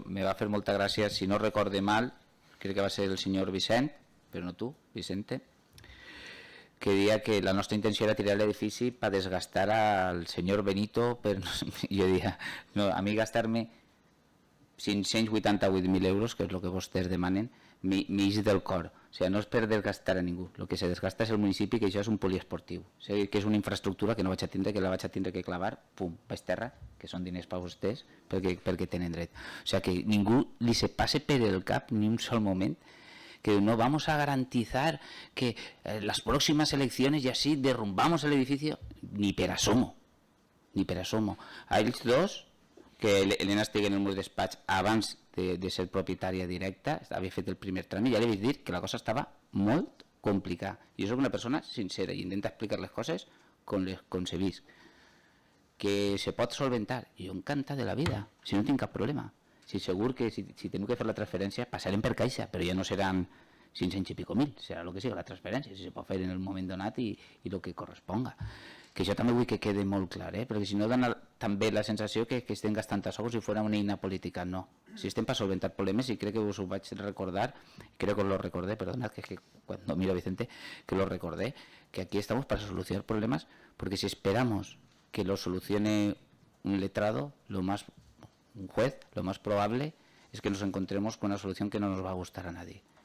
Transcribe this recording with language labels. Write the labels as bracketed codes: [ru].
[ca] Me va fer molta gràcia, si no recorde mal, crec que va ser el senyor Vicent, però no tu, Vicente, que deia que la nostra intenció era tirar l'edifici per desgastar al senyor Benito, però jo deia, no, a mi gastar-me 588.000 euros, que és el que vostès demanen, m'eix del cor. O sigui, no és per desgastar a ningú, el que se desgasta és el municipi, que això és un poliesportiu, o sigui, que és una infraestructura que no vaig a tindre, que la vaig a tindre que clavar, pum, baix terra, que són diners per vostès, perquè tenen dret. O sigui, que ningú li se passe per el cap ni un sol moment que [es] no vamos a garantizar que las próximas elecciones y así derrumbamos el edificio, [ca] ni per asomo, ni per asomo. A ells dos, que Elena estigui en el meu despatx abans de ser propietària directa, havia fet el primer tràmit, ja li vaig dir que la cosa estava molt complicada. Jo soc una persona sincera i intenta explicar les coses com se visc. Que se pot solventar, jo encantat de la vida, si no tinc cap problema. Si segur que si tenim que fer la transferència passarem per caixa, però ja no seran 500 i pico mil, serà el que sigui la transferència, si se pot fer en el moment donat i el que corresponga. Que això també vull que quede molt clar, perquè si no dona també la sensació que estem gastant a sou si fos una eina política, no. Si estem per solventar problemes, i crec que us ho vaig recordar, [es] creo que os lo recordé, perdonad, que cuando miro a Vicente, que lo recordé, que aquí estamos para solucionar problemas, porque si esperamos que lo solucione un letrado, un juez, lo más probable es que nos encontremos con una solución que no nos va a gustar a nadie.